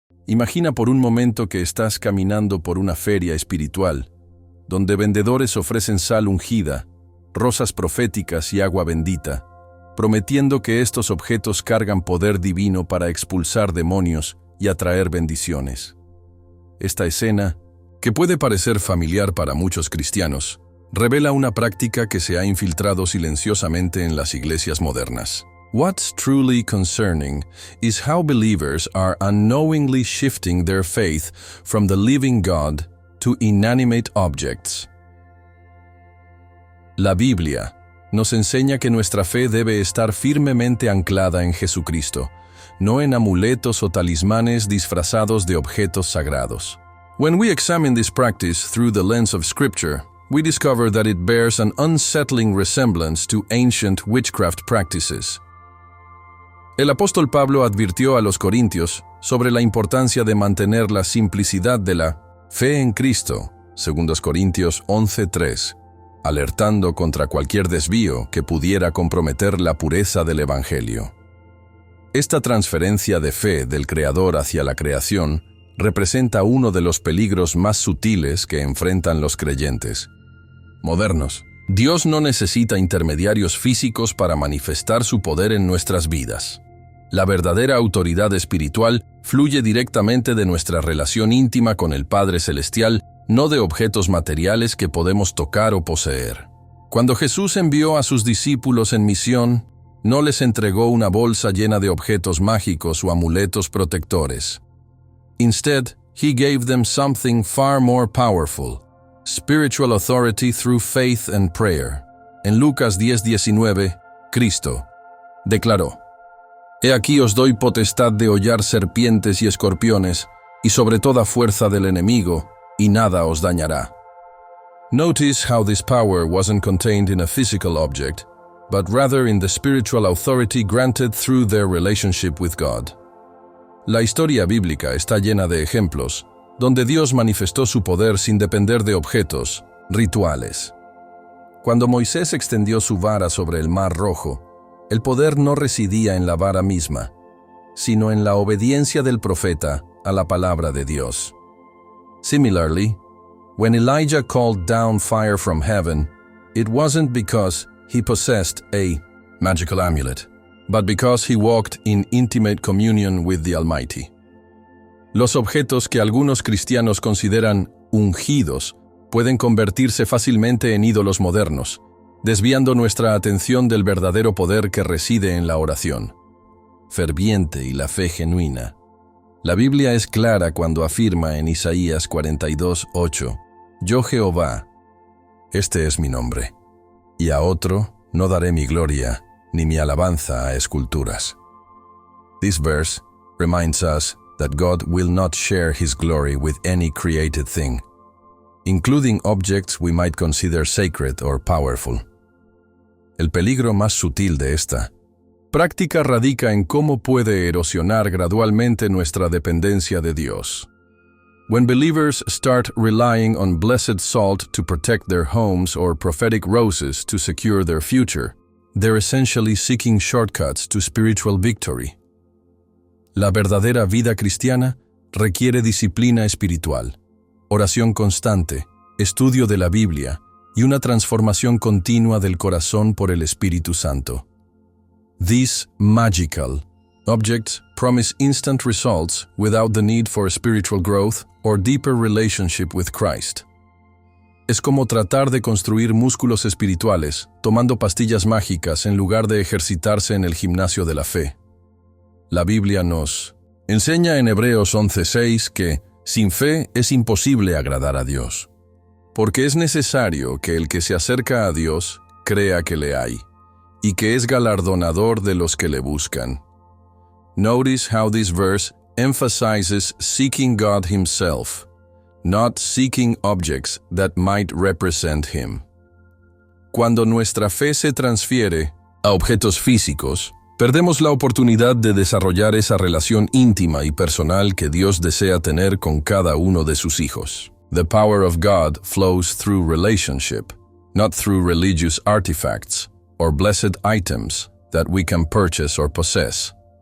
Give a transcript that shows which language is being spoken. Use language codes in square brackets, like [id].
[es] Imagina por un momento que estás caminando por una feria espiritual, donde vendedores ofrecen sal ungida, rosas proféticas y agua bendita, prometiendo que estos objetos cargan poder divino para expulsar demonios y atraer bendiciones. Esta escena, que puede parecer familiar para muchos cristianos, revela una práctica que se ha infiltrado silenciosamente en las iglesias modernas. [en] What's truly concerning is how believers are unknowingly shifting their faith from the living God to inanimate objects. [es] La Biblia nos enseña que nuestra fe debe estar firmemente anclada en Jesucristo, no en amuletos o talismanes disfrazados de objetos sagrados. [en] When we examine this practice through the lens of Scripture, we discover that it bears an unsettling resemblance to ancient witchcraft practices. [es] El apóstol Pablo advirtió a los corintios sobre la importancia de mantener la simplicidad de la fe en Cristo, 2 Corintios 11:3, alertando contra cualquier desvío que pudiera comprometer la pureza del Evangelio. Esta transferencia de fe del Creador hacia la creación representa uno de los peligros más sutiles que enfrentan los creyentes modernos. Dios no necesita intermediarios físicos para manifestar su poder en nuestras vidas. La verdadera autoridad espiritual fluye directamente de nuestra relación íntima con el Padre Celestial, no de objetos materiales que podemos tocar o poseer. Cuando Jesús envió a sus discípulos en misión, no les entregó una bolsa llena de objetos mágicos o amuletos protectores. [en] Instead, he gave them something far more powerful: spiritual authority through faith and prayer. [es] En Lucas 10:19, Cristo declaró: «He aquí os doy potestad de hollar serpientes y escorpiones, y sobre toda fuerza del enemigo, y nada os dañará». [en] Notice how this power wasn't contained in a physical object, but rather in the spiritual authority granted through their relationship with God. [es] La historia bíblica está llena de ejemplos donde Dios manifestó su poder sin depender de objetos, rituales. Cuando Moisés extendió su vara sobre el Mar Rojo, el poder no residía en la vara misma, sino en la obediencia del profeta a la palabra de Dios. [en] Similarly, when Elijah called down fire from heaven, it wasn't because he possessed a magical amulet, but because he walked in intimate communion with the Almighty. [es] Los objetos que algunos cristianos consideran ungidos pueden convertirse fácilmente en ídolos modernos, desviando nuestra atención del verdadero poder que reside en la oración ferviente y la fe genuina. La Biblia es clara cuando afirma en Isaías 42:8, «Yo Jehová, este es mi nombre, y a otro no daré mi gloria ni mi alabanza a esculturas». [en] This verse reminds us that God will not share His glory with any created thing, including objects we might consider sacred or powerful. [es] El peligro más sutil de esta práctica radica en cómo puede erosionar gradualmente nuestra dependencia de Dios. [en] When believers start relying on blessed salt to protect their homes or prophetic roses to secure their future, they're essentially seeking shortcuts to spiritual victory. [es] La verdadera vida cristiana requiere disciplina espiritual, oración constante, estudio de la Biblia y una transformación continua del corazón por el Espíritu Santo. [en] These magical objects promise instant results without the need for spiritual growth or deeper relationship with Christ. [es] Es como tratar de construir músculos espirituales tomando pastillas mágicas en lugar de ejercitarse en el gimnasio de la fe. La Biblia nos enseña en Hebreos 11:6 que sin fe es imposible agradar a Dios, porque es necesario que el que se acerca a Dios crea que le hay, y que es galardonador de los que le buscan. [en] Notice how this verse emphasizes seeking God Himself, not seeking objects that might represent Him. [es] Cuando nuestra fe se transfiere a objetos físicos, perdemos la oportunidad de desarrollar esa relación íntima y personal que Dios desea tener con cada uno de sus hijos. [en] The power of God flows through relationship, not through religious artifacts or blessed items that we can purchase or possess.